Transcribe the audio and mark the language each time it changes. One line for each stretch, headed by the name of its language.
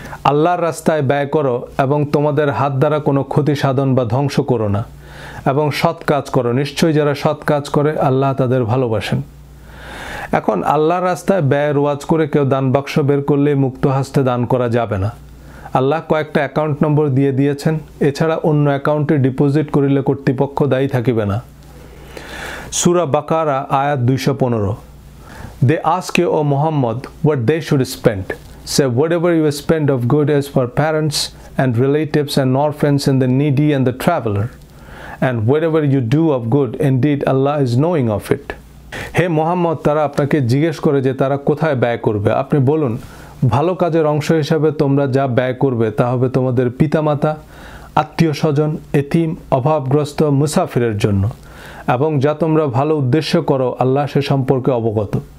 Bangla: আল্লাহর রাস্তায় ব্যয় করো এবং তোমাদের হাত দ্বারা কোনো ক্ষতি সাধন বা ধ্বংস করো না, এবং সৎ কাজ করো, নিশ্চয়ই যারা সৎ কাজ করে আল্লাহ তাদের ভালোবাসেন। এখন আল্লাহর রাস্তায় ব্যয়ের ওয়াজ করে কেউ দান বাক্স বের করলে মুক্ত হস্তে দান করা যাবে না। আল্লাহ কয়েকটা অ্যাকাউন্ট নম্বর দিয়ে দিয়েছেন, এছাড়া অন্য অ্যাকাউন্টে ডিপোজিট করিলে কর্তৃপক্ষ দায়ী থাকিবে না।
English: সূরা বাকারা আয়াত 215, They ask you, O Muhammad, what they should spend. Say, whatever you spend of good is for parents and relatives and orphans and the needy and the traveler. And whatever you do of good, indeed Allah is knowing of it.
Bangla: হে মোহাম্মদ, তারা আপনাকে জিজ্ঞেস করে যে তারা কোথায় ব্যয় করবে। আপনি বলুন, ভালো কাজের অংশ হিসাবে তোমরা যা ব্যয় করবে তা হবে তোমাদের পিতামাতা, আত্মীয় স্বজন, এতিম, অভাবগ্রস্ত, মুসাফিরের জন্য, এবং যা তোমরা ভালো উদ্দেশ্য করো আল্লাহ সে সম্পর্কে অবগত।